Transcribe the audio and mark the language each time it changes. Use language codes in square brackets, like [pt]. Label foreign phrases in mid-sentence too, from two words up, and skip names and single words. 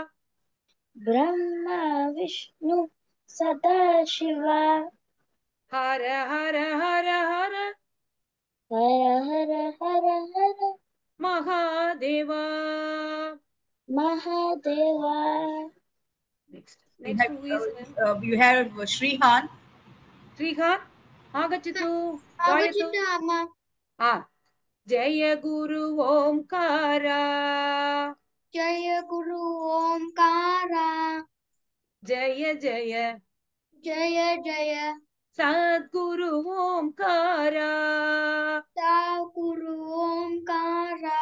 [sa] Brahma Vishnu Sadashiva. हर हर हर हर. हर हर हर हर. Mahadeva. Mahadeva. [en] Next who is? You have Shrihan. Shrihan. Agachitu. [kn] ಆಗಚಿತು, ಅಮ್ಮ. [sa] जय गुरु ओंकार. जय गुरु ओंकार. जय जय. जय जय. सद्गुरु ओंकार. सद्गुरु ओंकार.